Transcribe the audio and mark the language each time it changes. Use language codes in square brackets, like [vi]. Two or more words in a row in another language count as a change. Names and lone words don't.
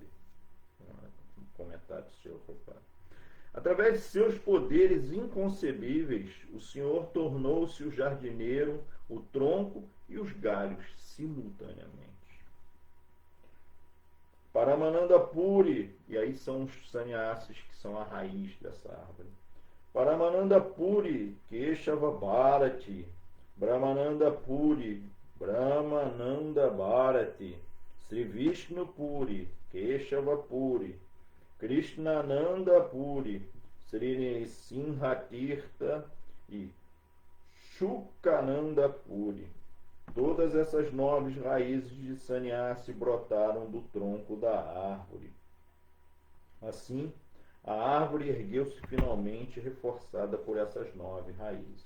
[pt] Um comentário do Srila Prabhupada. Através de seus poderes inconcebíveis, o Senhor tornou-se o jardineiro, o tronco e os galhos simultaneamente. Paramananda Puri, e aí são os sannyasis que são a raiz dessa árvore. Paramananda Puri, Keshava Bharati, Brahmananda Puri, Brahmananda Bharati, Sri Vishnu Puri, Keshava Puri, Krishnananda Puri, Sri Simhatirtha e Shukananda Puri. Todas essas nobres raízes de sannyasi brotaram do tronco da árvore. Assim, a árvore ergueu-se finalmente reforçada por essas 9 raízes.